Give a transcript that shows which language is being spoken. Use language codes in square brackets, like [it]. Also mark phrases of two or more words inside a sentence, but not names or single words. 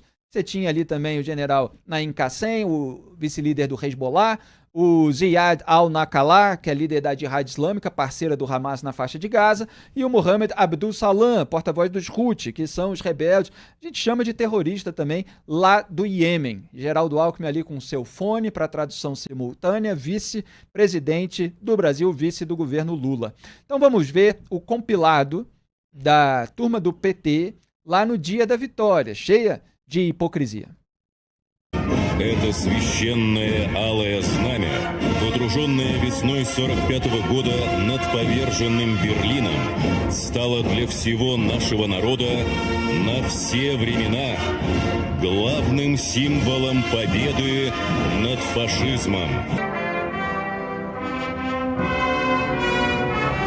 [pt] Você tinha ali também o general Naim Qassem, o vice-líder do Hezbollah, o Ziad al-Naqallah, que é líder da Jihad Islâmica, parceira do Hamas na faixa de Gaza, e o Mohammed Abdul Salam, porta-voz dos Houthi, que são os rebeldes, a gente chama de terrorista também, lá do Iêmen. Geraldo Alckmin ali com seu fone para tradução simultânea, vice-presidente do Brasil, vice do governo Lula. Então vamos ver o compilado da turma do PT lá no Dia da Vitória, cheia de hipocrisia. [ru] Это священное алое знамя, водруженное весной 45-го года над поверженным Берлином, стало для всего нашего народа на все времена главным символом победы над фашизмом.